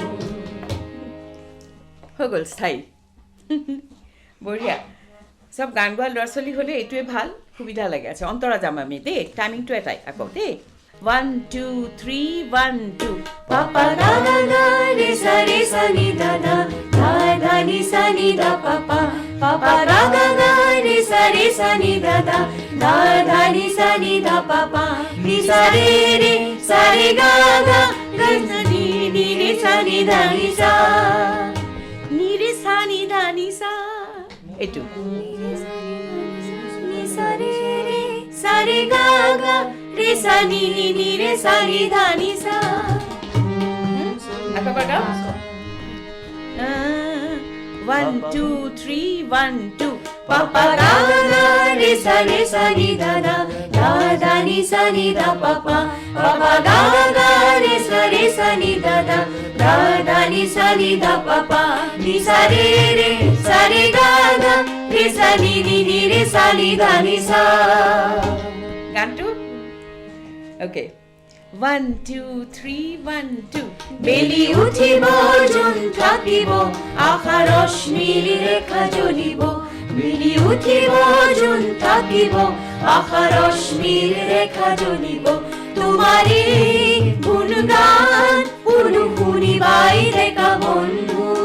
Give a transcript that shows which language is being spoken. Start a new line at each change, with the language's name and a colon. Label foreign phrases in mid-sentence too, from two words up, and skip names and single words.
Assamese: হৈ গ'ল স্থায়ী বঢ়িয়া সব গান গোৱা ল'ৰা ছোৱালী হ'লে এইটোৱে ভাল সুবিধা লাগে আচ্ছা অন্তৰা যাম আমি দেই টাইমিংটো এটাই আকৌ দেই 1 2 3 1 2 পাপা গা গা গা ৰে সা নি দা দা ধা ধা নি সা নি দা পাপা পাপা গা গা গা ৰে সা নি দা দা ধা ধা নি সা নি দা পাপা নি সা রে গা গা গা নি নি রে সা নি দা নি সা নি রে সা নি দা নি সা এইটো sa re ga ga re sa ni ni re sa ni dha ni sa apa baga 1 2 3 1 2 papa ga ga re sa ni da da da ni sa ni da papa papa ga ga re sa ni da da da ni sa ni da papa ni sa re ga ga re sa ni re sa ni da ni sa gantu okay 1 2 3 1 2 বেলি উঠিব জোন থাকিব আশা ৰশ্মিৰ ৰেখা জ্বলিব বেলি উঠিব জোন থাকিব আশা ৰশ্মিৰ ৰেখা জ্বলিব তোমাৰে গুণগান শুনিবাই দেখা বন্ধু